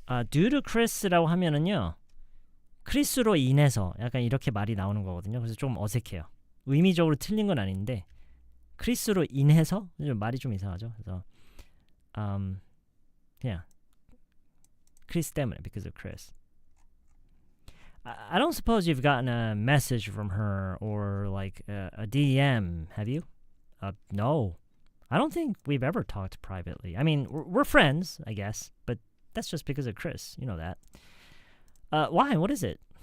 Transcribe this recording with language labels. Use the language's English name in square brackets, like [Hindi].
[English] due to Chris라고 [Korean] 하면은요. 크리스로 인해서 약간 이렇게 말이 나오는 거거든요. 그래서 좀 어색해요. 의미적으로 틀린 건 아닌데 크리스로 인해서 좀 말이 좀 이상하죠. 그래서 그냥 크리스 때문에 [English] because of Chris. I don't suppose you've gotten a message from her or like a DM, have you? No. I don't think we've ever talked privately. I mean, we're friends, I guess, but that's just because of Chris. You know that. Why? What is it?